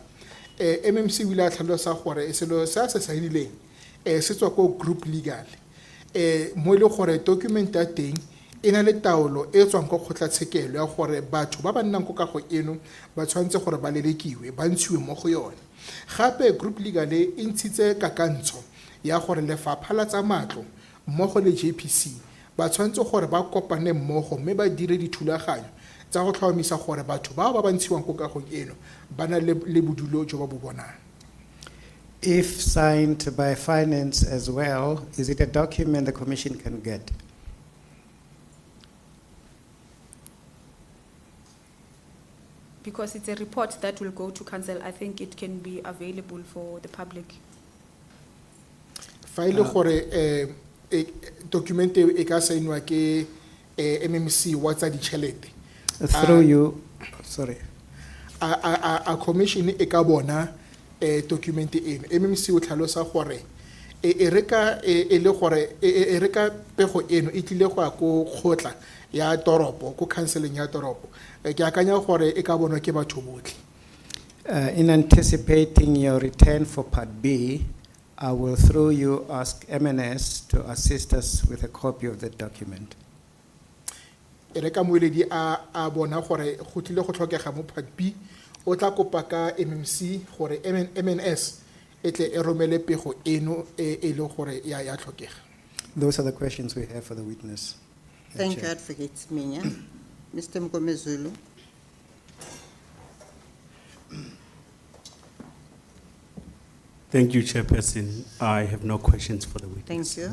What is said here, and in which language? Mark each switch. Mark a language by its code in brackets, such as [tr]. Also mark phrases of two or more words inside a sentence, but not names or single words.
[tn] MMC o ile a tlhalosa gore selo sa se sainileng se tswa ko Group Legal mo ile gore document ya teng ena le taolo e tswang go kgotlatshekelo ya gore batho ba ba nnang go kago eno ba tshwantse gore ba lelekiwe ba ntshiwe mo go yone. Gape Group Legal e ntshitse kakantsho ya gore lefapha la tsa matlo mmogo le JPC ba tshwanetse gore ba kopane mmogo mme ba dire dithulaganyo tsa go tlhomamisa gore batho bao ba ba ntshiwang ko kagong eno ba na le bodulo jo ba bo bonang. [en] If signed by finance as well, is it a document the commission can get? Because it's a report that will go to council, I think it can be available for the public. [tn] Fa ile gore document e ka saenwa ke MMC wa tsa ditšhelete. [en] Through you, sorry. [tn] A commission e ka bona document eno. MMC o tlhalosa gore e reka pego eno e tlile go ya go kgotla ya toropo go counseling ya toropo ke akanya gore e ka bonwa ke batho botlhe. [en] In anticipating your return for Part B, I will through you ask MNS to assist us with a copy of the document. [tn] E reka moeledi a bona gore go tlile go tlhokega mo Part B o tla kopa ka MMC gore MNS e tle e romele pego eno e le gore ya tlhokega. [en] Those are the questions we have for the witness. Thank you, Chair. Advocate Minya. Mr. Mgomezulu. Thank you, Chairperson. I have no questions for the witness. Thank you.